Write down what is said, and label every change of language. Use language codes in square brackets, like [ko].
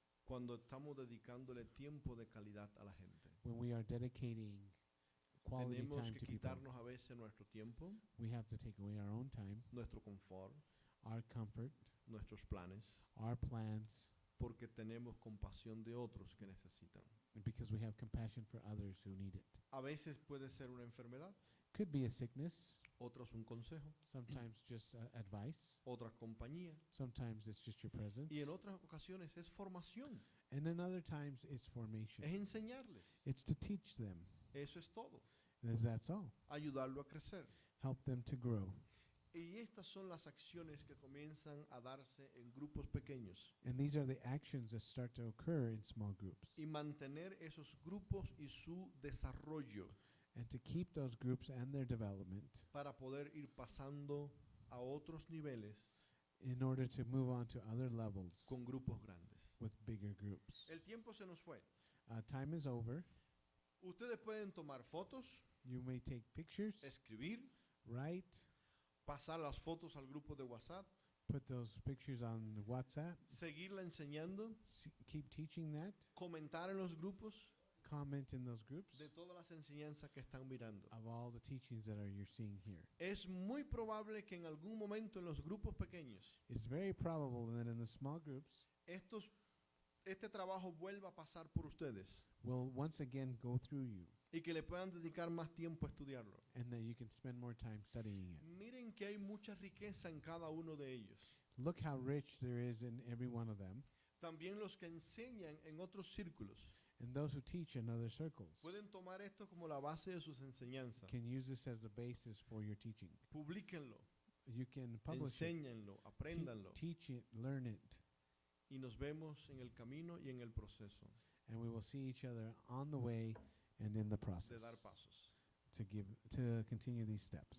[es] cuando estamos dedicándole tiempo de calidad a la gente. [en] when we are dedicating quality [es] Tenemos [en] time [es] que [en] to people. [es] quitarnos a veces nuestro tiempo, [en] We have to take away our own time, [es] nuestro confort, [en] our comfort, [es] nuestros planes, [en] our plans, [es] porque tenemos compasión de otros que necesitan. [en] because we have compassion for others who need it. [es] A veces puede ser una enfermedad, [en] Could be a sickness, [es] otras un consejo, [en] sometimes just advice, [es] otra compañía [en] sometimes it's just your presence, [es] y en otras ocasiones es formación, [en] and in other times it's formation. [es] es enseñarles. [en] It's to teach them. [es] Eso es todo, [en] That's all. [es] ayudarlo a crecer. [en] Help them to grow. [es] Y estas son las acciones que comienzan a darse en grupos pequeños [en] And these are the actions that start to occur in small groups. [es] y mantener esos grupos y su desarrollo [en] And to keep those groups and their development [es] para poder ir pasando a otros niveles [en] in order to move on to other levels [es] con grupos grandes. [en] with bigger groups. [es] El tiempo se nos fue. [en] Time is over. [es] Ustedes pueden tomar fotos, [en] You may take pictures, [es] escribir, [en] write, [es] pasar las fotos al grupo de WhatsApp [en] put those pictures on the WhatsApp. [es] seguirla enseñando, [en] Keep teaching that. [es] comentar en los grupos [en] Comment in those groups [es] de todas las enseñanzas que están mirando. [en] of all the teachings that you're seeing here. [es] Es muy probable que en algún momento en los grupos pequeños [en] It's very probable that in the small groups [es] este trabajo vuelva a pasar por ustedes [en] will once again go through you [es] y que le puedan dedicar más tiempo a estudiarlo. [en] and that you can spend more time studying it. [es] Miren que hay mucha riqueza en cada uno de ellos. [en] Look how rich there is in every one of them. [es] También los que enseñan en otros círculos [en] And those who teach in other circles [es] pueden tomar esto como la base de sus enseñanzas. [en] can use this as the basis for your teaching. [es] Publíquenlo, [en] You can publish it, [es] enséñenlo, apréndanlo [en] teach it, learn it, [es] y nos vemos en el camino y en el proceso [en] and we will see each other on the way and in the [es] de [en] process [es] dar pasos. [en] to continue these steps.